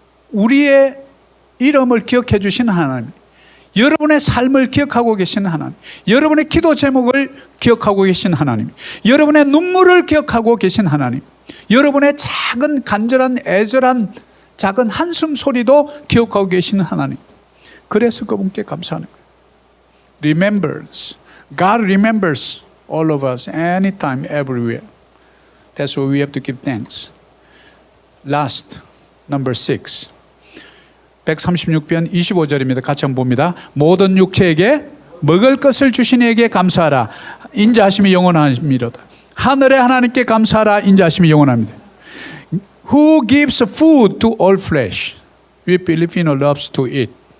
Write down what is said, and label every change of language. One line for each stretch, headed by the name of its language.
Korean: 우리의 이름을 기억해 주시는 하나님, 여러분의 삶을 기억하고 계시는 하나님, 여러분의 기도 제목을 기억하고 계신 하나님, 여러분의 눈물을 기억하고 계신 하나님, 여러분의 작은 간절한 애절한 작은 한숨 소리도 기억하고 계시는 하나님. 그래서 그분께 감사하는 거예요.
English: Remembrance. God remembers all of us anytime, everywhere. That's why we have to give thanks. Last, number 6.
Korean: 136편 25절입니다. 같이 한번 봅니다. 모든 육체에게 먹을 것을 주신 이에게 감사하라. 인자하심이 영원하미로다. 하늘의 하나님께 감사하라. 인자하심이 영원합니다.
English: Who gives food to all flesh? We Filipino loves to eat.